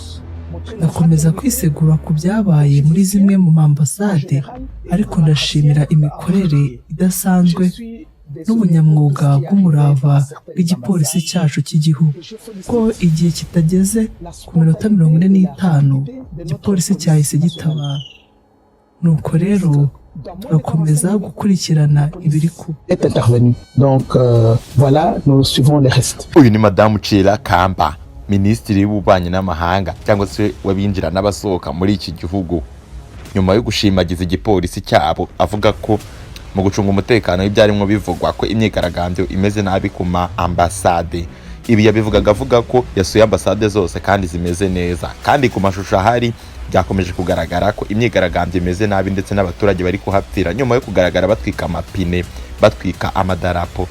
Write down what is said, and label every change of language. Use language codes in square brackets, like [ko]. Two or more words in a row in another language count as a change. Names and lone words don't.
[rw] Nakomeza kwisegura ku byabaye muri zimwe mu ambasade, ariko ndashimira imikorere idasanzwe n'ubunyamwuga bw'umurava bw'igipolisi cyacu cy'igihugu, ko igihe kitageze ku minota 45 igipolisi cyahise gitabara. Nuko rero turakomeza gukurikirana ibiri ku intervenu. [fr] Donc voilà, nous suivons les restes. [rw] Uyu ni Madame Chela Kamba, Minisitiri w'Ububanyi n'Amahanga cyangwa se wabinjira n'abasohoka muri iki gihugu, nyuma yo gushimagiza igipolisi cyabo avuga ko mu gucunga umutekano w'ibyarimo bivugwa ko imyigaragambyo imeze nabi ku ma ambasade. Ibi yabivugaga avuga ko yasuye ambasade zose kandi zimeze neza, kandi ku mashusho ahari byakomeje kugaragara ko imyigaragambyo imeze nabi ndetse n'abaturage bari kuhapfira nyuma yo kugaragara batwika amapine, batwika amadarapo.